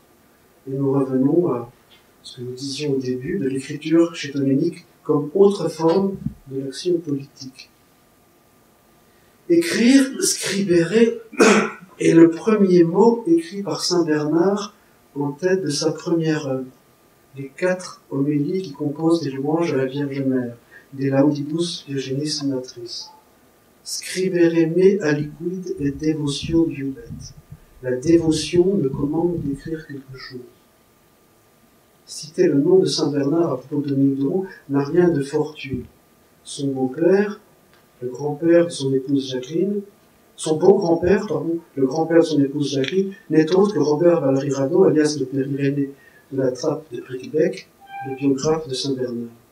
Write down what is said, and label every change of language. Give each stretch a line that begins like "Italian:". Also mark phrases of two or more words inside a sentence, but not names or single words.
French: Et nous revenons à ce que nous disions au début de l'écriture chez Dominique comme autre forme de l'action politique. Écrire, scribere, est le premier mot écrit par Saint Bernard en tête de sa première œuvre, les 4 homélies qui composent des louanges à la Vierge Mère, des Laudibus Virginis Matris.
Latin: Scribere me aliquid et devotio iubet.
French: La dévotion me commande d'écrire quelque chose. Citer le nom de Saint Bernard à propos de Dominique de Roux n'a rien de fortuit. Son beau-père, le grand-père de son épouse Jacqueline, son beau-grand-père, le grand-père de son épouse Jacqueline, n'est autre que Robert Valéry Radon, alias le père Irénée de la Trappe de Bricquebec, le biographe de Saint Bernard.